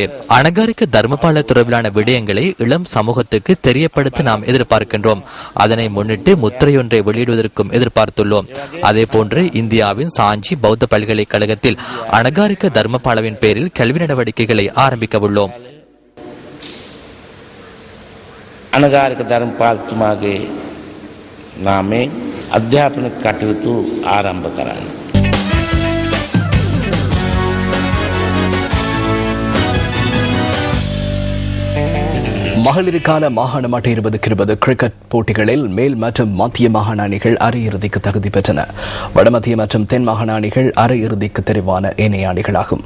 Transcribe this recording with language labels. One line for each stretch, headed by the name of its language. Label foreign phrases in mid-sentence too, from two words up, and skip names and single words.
Tamil: அனகாரிக தர்மபால தொடர்பிலான விடயங்களை இளம் சமூகத்துக்கு தெரியப்படுத்த நாம் எதிர்பார்க்கின்றோம். அதனை முன்னிட்டு முத்திரையொன்றை வெளியிடுவதற்கும் எதிர்பார்த்துள்ளோம். அதே போன்று இந்தியாவின் சாஞ்சி பௌத்த பல்கலைக்கழகத்தில் அனகாரிக தர்மபாலவின் பேரில் கல்வி நடவடிக்கைகளை ஆரம்பிக்க உள்ளோம்.
Sinhala: අනගාරික ධර්මපාලතුමාගේ නාමයෙන් අධ්‍යාපනික කටයුතු ආරම්භ කරන්න.
Tamil: மகளிருக்கான மாகாண மட்ட 2020 கிரிக்கெட் போட்டிகளில் மேல் மற்றும் மத்திய மாகாண அணிகள் அரையிறுதிக்கு தகுதி பெற்றன. வடமத்திய மற்றும் தென் மாகாண அணிகள் அரையிறுதிக்கு தெரிவான ஏனைய அணிகளாகும்.